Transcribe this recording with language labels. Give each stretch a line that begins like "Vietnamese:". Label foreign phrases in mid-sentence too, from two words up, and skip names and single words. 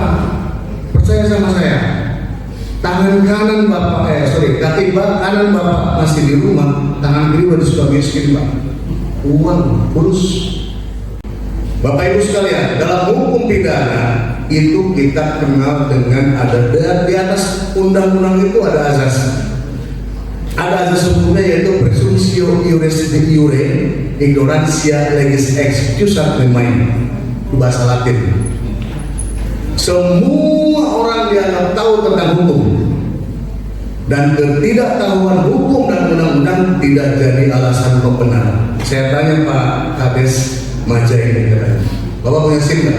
Indonesian: Percaya sama saya, tangan kanan kaki kanan Bapak masih di rumah, tangan kiri udah suka miskin Pak. Uang kurus. Bapak Ibu sekalian, dalam hukum pidana itu kita kenal dengan ada di atas undang-undang itu ada azas. Ada azas hukumnya yaitu
Latin: presumptio iuris de iure, ignorantia legis excusa remain.
Indonesian: Itu bahasa Latin. Semua orang dianggap tahu tentang hukum, dan ketidaktahuan hukum dan undang-undang tidak jadi alasan pembenaran. Saya tanya Pak Kades Majai, Bapak punya SIM nggak?